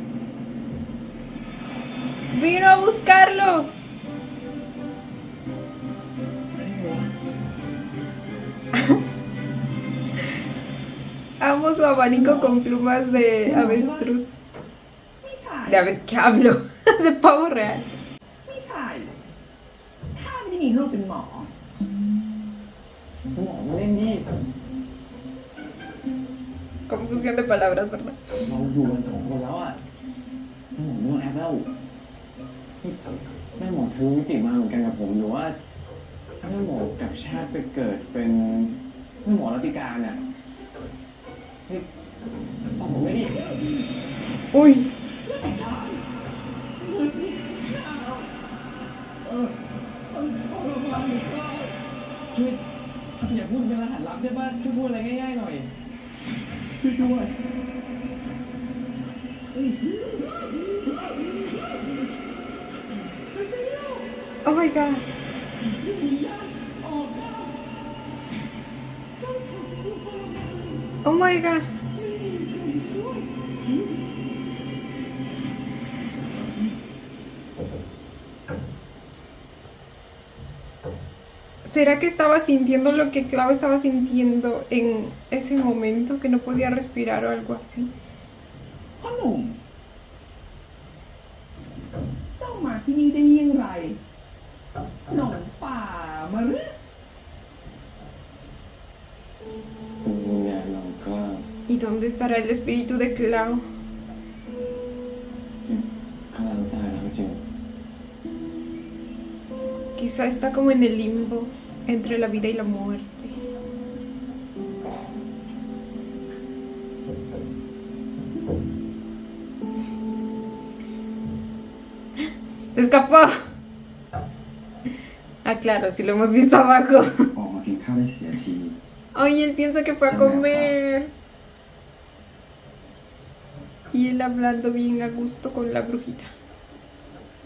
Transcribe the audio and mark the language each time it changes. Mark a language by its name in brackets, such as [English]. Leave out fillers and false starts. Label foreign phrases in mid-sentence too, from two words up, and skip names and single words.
[Spanish] Vino a buscarlo. Amo su abanico con plumas de avestruz. [Thai] ไม่ใช่ [Spanish] De aves que hablo. De pavo real. [Thai] ไม่ใช่ข้าไม่ได้มีลูกเป็นหมอ หมอมาเล่นดิ [Spanish] Confusión de palabras, ¿verdad? [Thai] เราอยู่กัน2 คนแล้วอ่ะแม่หมอไม่ต้องแอปแล้วแม่หมอทะลุมิติมาเหมือนกันกับผมหรือว่าแม่หมอกลับชาติไปเกิดเป็นแม่หมอรัตติการอ่ะเฮ้ยตอบผมไม่ดิ [Spanish] Uy. [Thai] ช่วยอย่าพูดเป็นรหัสลับได้ป่ะช่วยพูดอะไรง่ายๆหน่อย ช่วยด้วย [English] Oh my god. Oh my god. [Spanish] ¿Será que estaba sintiendo lo que Clau estaba sintiendo en ese momento? Que no podía respirar o algo así. [Thai] พ่อหนุ่ม เจ้ามาที่นี่ได้ยังไงหนองป่ามาหรือ เป็นวิญญาณเราก็ [Spanish] ¿Y dónde estará el espíritu de Clau? [Thai] กำลังตายแล้วจริง [Spanish] Quizá está como en el limbo entre la vida y la muerte. ¡Se escapó! Ah, claro, si lo hemos visto abajo. [Thai] ออกมากินข้าวได้เสียที [Spanish] Ay, él piensa que fue a comer. Y él hablando bien a gusto con la brujita.